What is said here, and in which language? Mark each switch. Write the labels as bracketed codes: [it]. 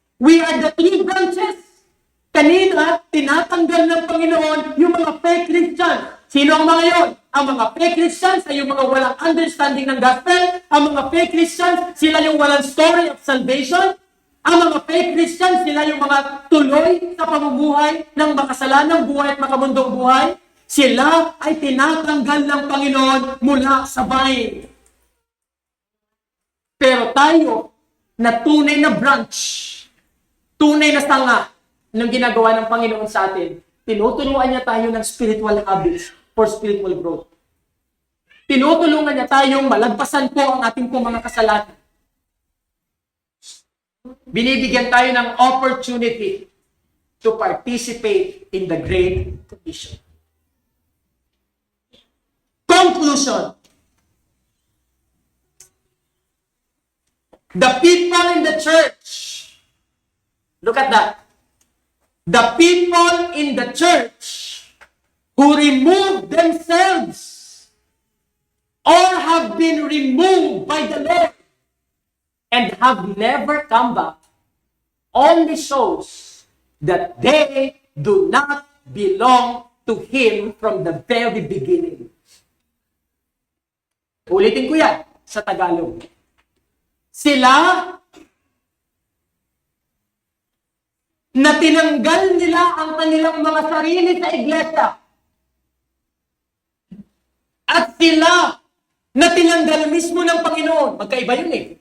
[en] We are the three branches. [tl] Kanina, tinatanggal ng Panginoon yung mga fake Christians. Sino ang mga yon? Ang mga fake Christians ay yung mga walang understanding ng gospel. Ang mga fake Christians, sila yung walang [en] story of salvation. [tl] Ang mga fake Christians, sila yung mga tuloy sa pamumuhay ng makasalanang buhay at makamundong buhay. Sila ay tinatanggal ng Panginoon mula sa bahay. Pero tayo, na tunay na branch, tunay na sanga ng ginagawa ng Panginoon sa atin, tinuturuan niya tayo ng [en] spiritual habits for spiritual growth. [tl] Tinutulungan niya tayong malagpasan po ang ating pong mga kasalanan. Binibigyan tayo ng [en] opportunity to participate in the Great Commission. Conclusion. The people in the church, look at that. The people in the church who remove themselves or have been removed by the Lord and have never come back only shows that they do not belong to Him from the very beginning. [tl] Ulitin ko yan sa Tagalog. Sila na tinanggal nila ang kanilang mga sarili sa iglesia. At sila na tinanggal mismo ng Panginoon. Magkaiba yun eh.